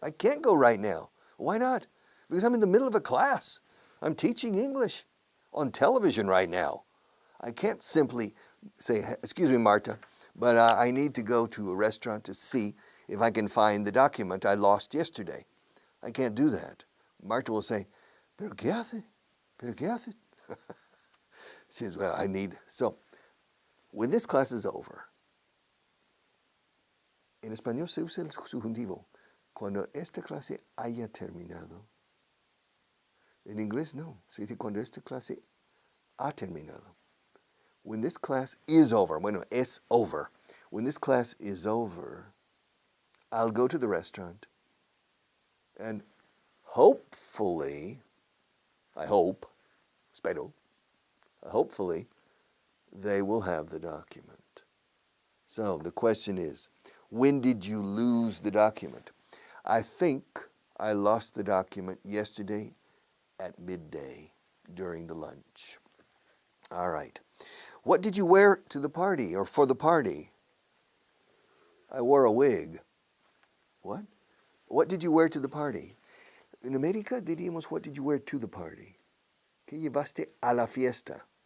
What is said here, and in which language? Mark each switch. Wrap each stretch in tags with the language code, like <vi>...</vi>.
<en>I can't go right now. Why not? Because I'm in the middle of a class. I'm teaching English on television right now. I can't simply say, excuse me, Marta, but I need to go to a restaurant to see if I can find the document I lost yesterday. I can't do that. Marta will say,</en> <es>¿Pero qué hace? ¿Pero qué hace?</es> <en>She says, well, I need. So, when this class is over,</en> <es>en español se usa el subjuntivo. Cuando esta clase haya terminado. En inglés no. Se dice cuando esta clase ha terminado.</es> <en>When this class is over,</en> <es>bueno, es</es> <en>over. When this class is over, I'll go to the restaurant and hopefully, I hope,</en> <es>espero,</es> <en>hopefully, they will have the document. So the question is, when did you lose the document? I think I lost the document yesterday at midday during the lunch. All right. What did you wear to the party or for the party? I wore a wig. What? What did you wear to the party?</en> <es>En América diríamos,</es> <en>what did you wear to the party?</en> <es>¿Qué llevaste a la fiesta?</es>